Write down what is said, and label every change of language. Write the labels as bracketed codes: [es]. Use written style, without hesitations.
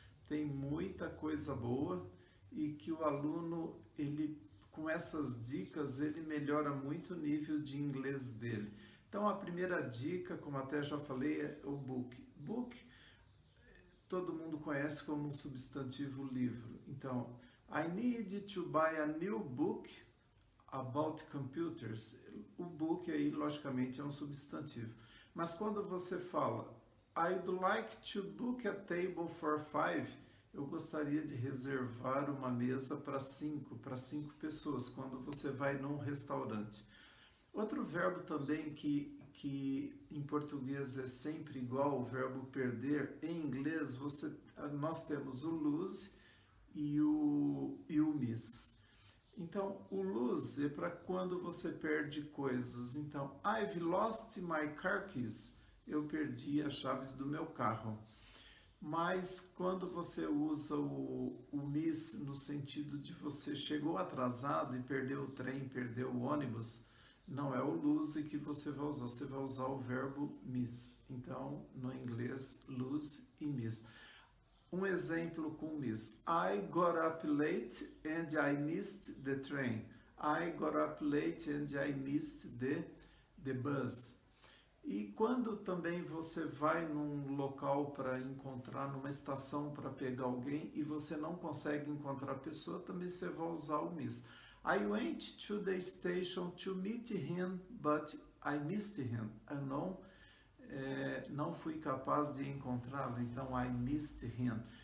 [pt] Tem muita coisa boa e que o aluno, ele com essas dicas, ele melhora muito o nível de inglês dele. Então a primeira dica, como até já falei, é o book. Book todo mundo conhece como um substantivo livro. [en] Então, I need to buy a new book about computers. [pt] O book aí, logicamente, é um substantivo. Mas quando você fala [en] I'd like to book a table for 5, [pt] eu gostaria de reservar uma mesa para cinco pessoas, quando você vai num restaurante. Outro verbo também que em português é sempre igual, o verbo perder, em inglês nós temos o lose e o miss. Então, o lose é para quando você perde coisas. [en] Então, I've lost my car keys. [pt] Eu perdi as chaves do meu carro. Mas quando você usa o miss no sentido de você chegou atrasado e perdeu o trem, perdeu o ônibus, não é o lose que você vai usar o verbo miss. Então, no inglês, lose e miss. Um exemplo com miss. [en] I got up late and I missed the train. I got up late and I missed the bus. [pt] E quando também você vai num local para encontrar, numa estação para pegar alguém e você não consegue encontrar a pessoa, também você vai usar o miss. [en] I went to the station to meet him, but I missed him. [pt] Eu não fui capaz de encontrá-lo, então [en] I missed him.